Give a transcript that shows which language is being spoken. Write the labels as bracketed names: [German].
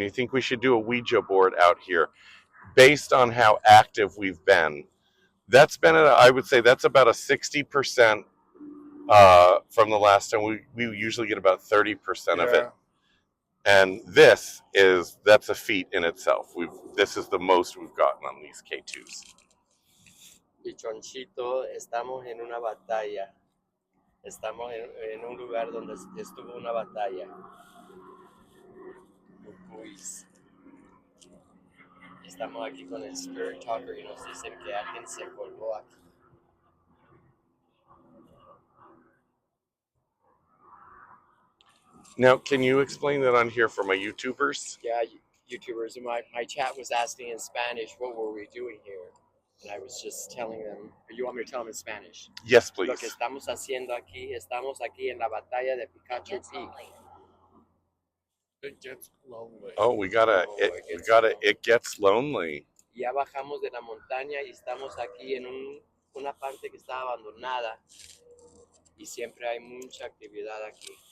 [English] You think we should do a Ouija board out here based on how active we've been? That's been, I would say that's about a 60% from the last time. We usually get about 30% of it. And that's a feat in itself. This is the most we've gotten on these K2s. [Spanish] Pichonchito, estamos en una batalla. Estamos en un lugar donde estuvo una batalla. Pues, estamos aquí con el Spirit Talker y nos dicen que alguien se colgó aquí. [English] Now, can you explain that on here for my YouTubers? Yeah, YouTubers. And my chat was asking in Spanish, what were we doing here? And I was just telling them. You want me to tell them in Spanish? Yes, [Spanish] Lo que [English] please. [Spanish] estamos haciendo aquí, estamos aquí en la batalla de Picacho Peak. [English] It gets lonely. Oh, we gotta. Oh, We gotta. It gets lonely. [Spanish] Ya bajamos de la montaña y estamos aquí en una parte que está abandonada y siempre hay mucha actividad aquí.